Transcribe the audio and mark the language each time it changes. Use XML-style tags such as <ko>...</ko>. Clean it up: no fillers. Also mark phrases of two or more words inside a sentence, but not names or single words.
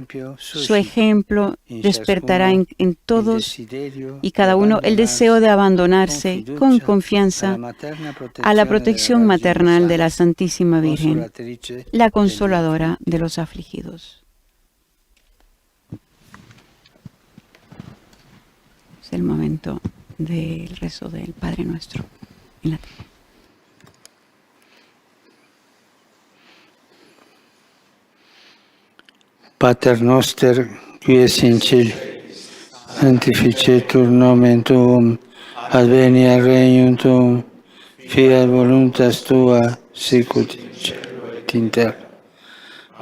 <es>Su ejemplo despertará en todos y cada uno el deseo de abandonarse con confianza a la protección maternal de la Santísima Virgen, la consoladora de los afligidos. Es el momento del rezo del Padre Nuestro en latín.</es> <la>Pater noster, qui es in cielo, sanctificetur nomen tuum, adveniat regnum tuum, fiat voluntas tua, sicut in cielo et in terra.</la>